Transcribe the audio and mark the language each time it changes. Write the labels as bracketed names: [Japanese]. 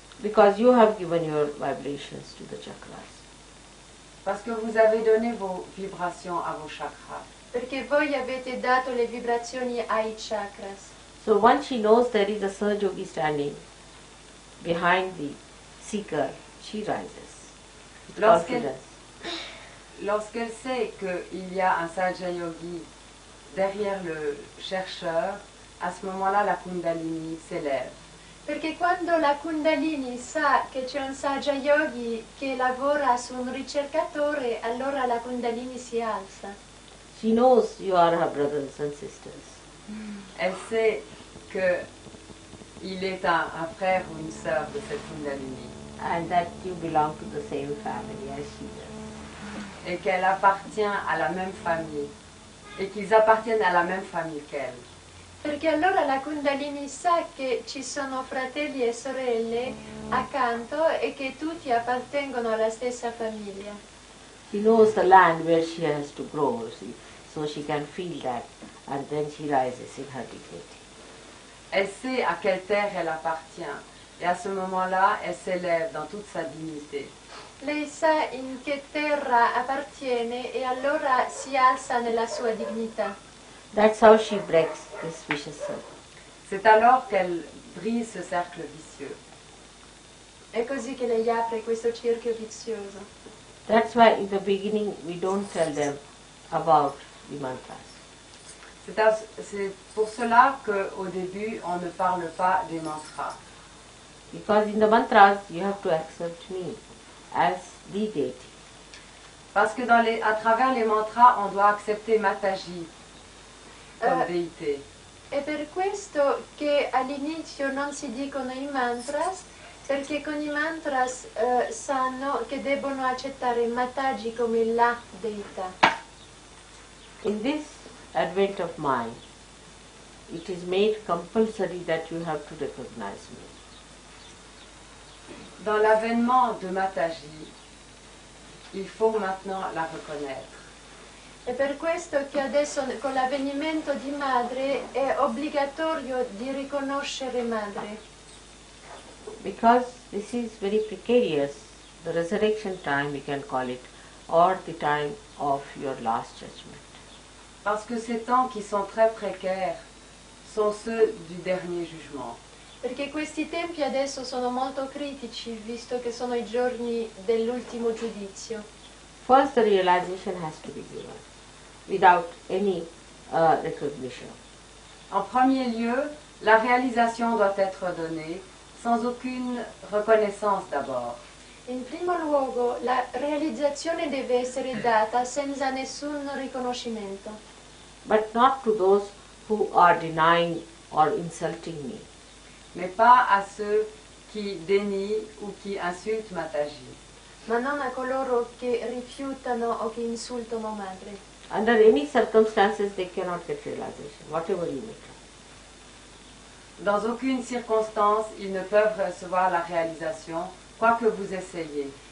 [English] Because you have given your vibrations to the chakras. [French] Parce que vous avez donné vos vibrations à vos chakras. [Italian] perché voi avete dato le vibrazioni ai chakras. [English] So once she knows there is a Sahaja Yogi standing behind the seeker, she rises with [French] Lorsqu'elle [English] confidence. [French] lorsqu'elle sait qu'il y a un Sahaja Yogi derrière le chercheur, à ce moment-là, la Kundalini s'élève. [Italian] Perché quando la Kundalini sa che c'è un Sahaja Yogi che lavora su un ricercatore, allora la Kundalini si alza. [English] She knows you are her brothers and sisters. [French] Elle sait qu'il est un frère ou une sœur de cette Kundalini [English] And that you belong to the same family as she does. [French] et qu'elle appartient à la même famille et qu'ils appartiennent à la même famille qu'elle. [Italian] Perché allora la Kundalini sa che ci sono fratelli e sorelle accanto e che tutti appartengono alla stessa famiglia. [English] She knows the land where she has to grow, see, so she can feel that, and then she rises in her dignity. [French] Elle sait à quelle terre elle appartient et à ce moment-là, elle s'élève dans toute sa dignité. [Italian] Lei sa in che terra appartiene e allora si alza nella sua dignità. [English] That's how she breaks this vicious circle. [French] C'est alors qu'elle brise ce cercle vicieux. [Italian] È così che lei apre questo cerchio vizioso. [English] That's why in the beginning we don't tell them about the mantras. [French] C'est pour cela qu'au début, on ne parle pas des mantras. [English] Because in the mantras you have to accept me as the deity. [French] Parce que à travers les mantras, on doit accepter Mataji comme déité. [Italian] È per questo che all'inizio non si dicono i mantras, perché con i mantras sanno che debbono accettare Mataji come la deità. [English] In this advent of mind, it is made compulsory that you have to recognize me. [French] Dans l'avènement de Mataji, il faut maintenant la reconnaître. [Italian] È per questo che adesso con l'avvenimento di madre è obbligatorio di riconoscere madre. [English] Because this is very precarious, the resurrection time we can call it, or the time of your last judgment. [French] Parce que ces temps qui sont très précaires sont ceux du dernier jugement. [Italian] Perché questi tempi adesso sono molto critici, visto che sono i giorni dell'ultimo giudizio. [English] First the realization has to be given, without any recognition. [French] En premier lieu, la réalisation doit être donnée sans aucune reconnaissance d'abord. [Italian] In primo luogo, la realizzazione deve essere data senza nessun riconoscimento, [English] But not to those who are denying or insulting me. [French] Mais pas à ceux qui dénient ou qui insultent Mataji. [Italian] ma non a coloro che rifiutano o che insultano madre. [English] Under any circumstances they cannot get realization, whatever you may try. [French] Dans aucune circonstance, ils ne peuvent recevoir la réalisation, quoi que vous essayez.